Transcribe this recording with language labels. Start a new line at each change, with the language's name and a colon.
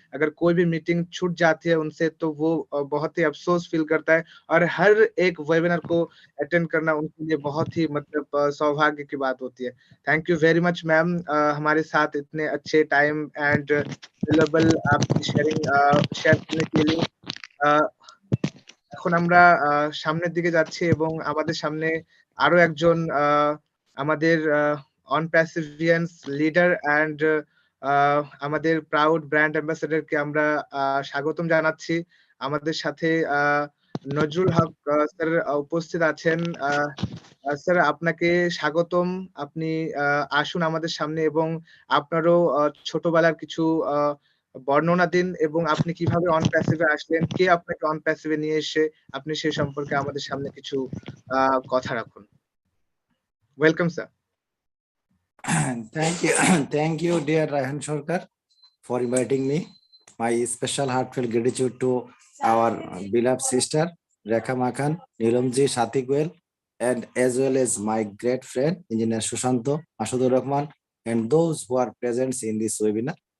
Hindi: अगर कोई भी मीटिंग छूट जाती है उनसे तो वो बहुत ही अफ़सोस फ़ील करता है और हर एक वेबिनार को अटेंड करना उनके लिए बहुत ही मतलब सौभाग्य की बात होती है। Thank you very much ma'am हमारे साथ इतने अच्छे टाइम एंड वैल्यूएबल आपकी शेयर करने के लिए।
Bangla: আ এখন আমরা সামনের দিকে যাচ্ছি এবং আমাদের সামনে আরো একজন আমাদের অন প্যাসিভিয়ান্স লিডার অ্যান্ড আ আমাদের প্রাউড ব্র্যান্ড অ্যাম্বাসেডর কে আমরা স্বাগতম জানাচ্ছি। আমাদের সাথে নজরুল হক স্যার উপস্থিত আছেন। আ আ স্যার আপনাকে স্বাগতম। আপনি আ আসুন আমাদের সামনে এবং আপনারও ছোটবেলার কিছু আ বর্ণনা দিন এবং আপনি কিভাবে অন প্যাসিভ এ আসলেন? কে আপনাকে অন প্যাসিভ এ নিয়ে এসে আপনি সে সম্পর্কে আমাদের সামনে কিছু আ কথা রাখুন। Welcome sir.
English: Thank you. Thank you, dear Rahan Shorkar, for inviting me. My special heartfelt gratitude to our beloved sister, Rekha Makhan, Nilamji Shatikwel, and as well as my great friend, Engineer Shushanto, Ashudur Rahman, and those who are present in this webinar.